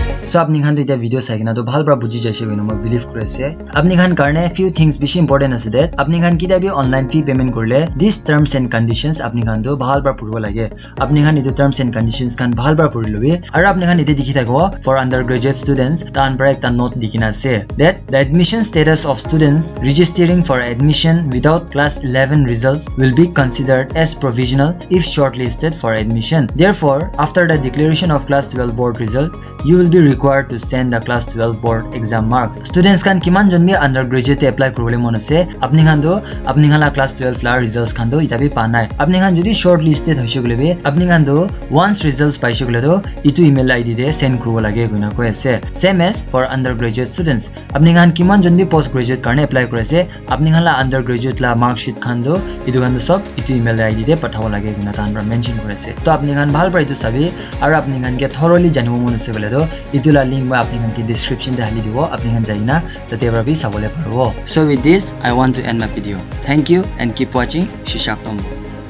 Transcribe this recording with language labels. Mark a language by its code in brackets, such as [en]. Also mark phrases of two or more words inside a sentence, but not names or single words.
[nag] so apni khan to eta video sai kina to bhal pra buji jaise koina moi believe kore ase apni khan karne [en] few things [nag] bishi important ase that apni khan kitabi [en] online fee payment [nag] korle [en] these terms and conditions [nag] apni khan to bhal pra puribo lage apni khan etu [en] terms and conditions [nag] khan bhal pra puri lobi aru apni khan ete dikhi thakibo [en] for undergraduate students [nag] tan pra ekta note dikina ase [en] that the admission status of students registering for admission without class 11 results will be considered as provisional if shortlisted for admission. Therefore, after the declaration of class 12 board result, you will be required to send the class 12 board exam marks. [nag] Students kan kiman jon bi [en] undergraduate apply [nag] korole mon ase apni khan la [en] class 12 [nag] la results khan do itabi pa nai apni khan jodi shortlisted hoise gole be apni khan do [en] once results [nag] paise gole do itu [en] email id [nag] de send koribo lage koina koi ase [en] same as for undergraduate students [nag] apni khan kiman jon bi postgraduate karne apply kore ase apni khan la undergraduate la [en] mark sheet [nag] khan do itu khan do sob itu [en] email id [nag] de pathabo lage koina tan pra mention kore ase to apni khan bhal pra itu sabi aru apni khan ke thoroughly janibo mon ase gole do itu la link ma apni khan ke description de hali dibo apni khan jaina tate pra bi sabole paribo [en] so with this I want to end my video thank you and keep watching [nag] Shishak Tombo